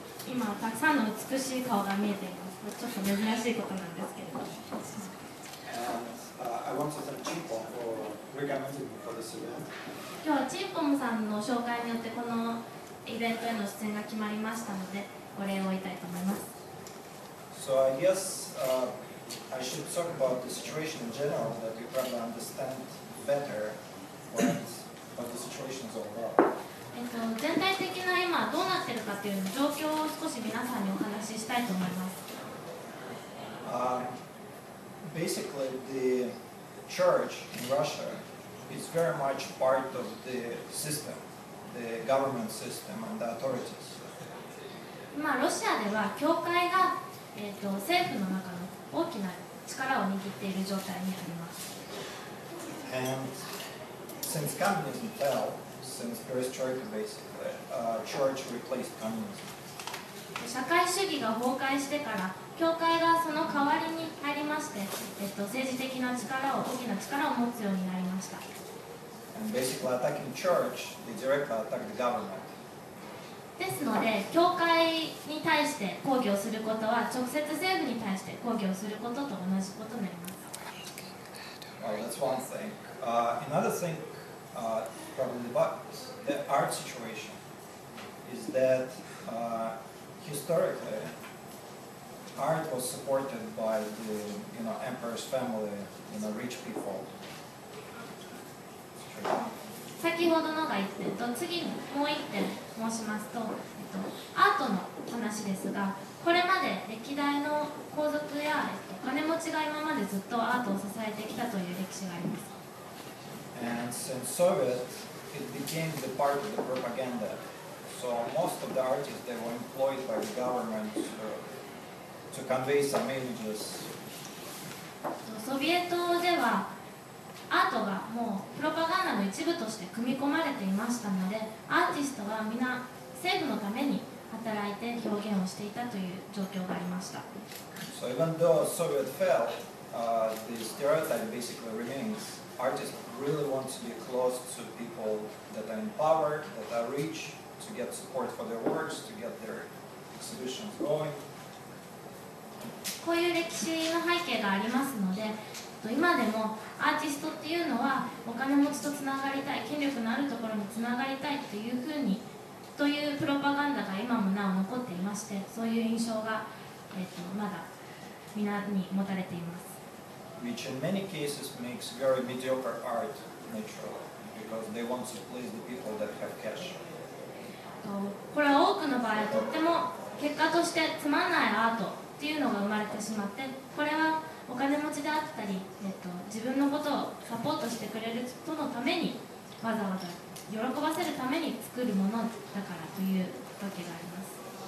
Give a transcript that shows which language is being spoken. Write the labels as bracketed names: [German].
[Japanese] 今たくさんの美しい顔が見えています。ちょっと珍しいことなんですけれど。 [English] And I want to thank Chimpom for recommending me for this event. [Japanese] 今日はチンポムさんの紹介によってこのイベントへの出演が決まりましたので、お礼を言いたいと思います。 [English] So I guess I should talk about the situation in general, that you probably understand better what the situation is all about. [Japanese] 全体的な今どうなっているかという状況を少し皆さんにお話ししたいと思います。 [English] Basically, the church in Russia is very much part of the system, the government system and the authorities. [Japanese] 今ロシアでは教会が政府の中の大きな力を握っている状態にあります。 [English] And since communism fell, since perestroika basically, church replaced communism. [Japanese] 社会主義が崩壊してから教会がその代わりに入りまして、政治的な力を大きな力を持つようになりました。 [English] And basically attacking church, they directly attack the government. [Japanese] ですので、教会に対して抗議をすることは直接政府に対して抗議をすることと同じことになります。 [English] Well, that's one thing. Another thing, probably about the art situation, is that historically, art was supported by the emperor's family, rich people. [Japanese] 先ほどのが1点と次にもう1点申しますと、アートの話ですが、これまで歴代の皇族や、金持ちが今までずっとアートを支えてきたという歴史があります。 [English] And since Soviet, it became the part of the propaganda. So most of the artists, they were employed by the government to convey some images. [Japanese] ソビエトではアートがもうプロパガンダの一部として組み込まれていましたので、アーティストは皆政府のために働いて表現をしていたという状況がありました。 [English] So even though Soviet fell, the stereotype basically remains. Artists really want to be close to people that are in power, that are rich, to get support for their works, to get their exhibitions going. [Japanese] こういう歴史の背景がありますので、今でもアーティストっていうのはお金持ちとつながりたい、権力のあるところにつながりたいというふうにというプロパガンダが今もなお残っていまして、そういう印象が、まだ皆に持たれています。 [English] Which in many cases makes very mediocre art naturally, because they want to please the people that have cash. [Japanese] これは多くの場合とっても結果としてつまんないアートっていうのが生まれてしまって、これはお金持ちであったり、自分のことをサポートしてくれる人のためにわざわざ喜ばせるために作るものだからというわけがあります。